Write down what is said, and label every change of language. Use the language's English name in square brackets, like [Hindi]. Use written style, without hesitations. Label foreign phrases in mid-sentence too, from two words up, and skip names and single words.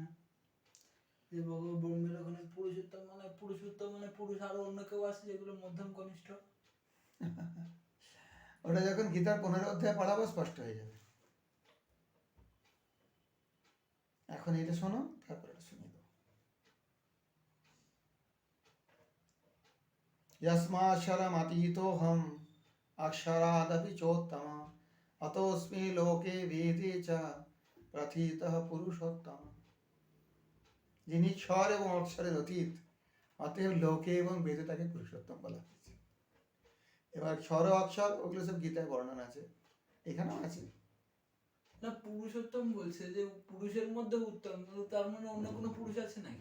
[Bangla] যে ব্রহ্মের ওখানে পুরুষোত্তম মানে পুরুষ আরো অন্য কেউ আছে যেগুলো মধ্যম কনিষ্ঠ। ওটা যখন গীতার 15 অধ্যায় পড়াবো স্পষ্ট হয়ে যাবে। এখন এটা শোনো, তারপরে শুনিয়ে দেবো। [Sanskrit] यस्माक्षरम् अतीतोऽहम् अक्षरादपि चोत्तम अतोऽस्मि लोके वेदे च प्रथितः पुरुषोत्तम। [Bangla] যিনি ক্ষর এবং অক্ষরের অতীত, অতএব লোকে এবং বেদে তাকে পুরুষোত্তম বলা হয়েছে। এবার ক্ষর অক্ষর ওগুলো সব গীতায় বর্ণনা আছে, এখানেও আছে। না, পুরুষোত্তম বলছে যে পুরুষের মধ্যে উত্তম, তার মানে অন্য কোনো পুরুষ আছে নাকি?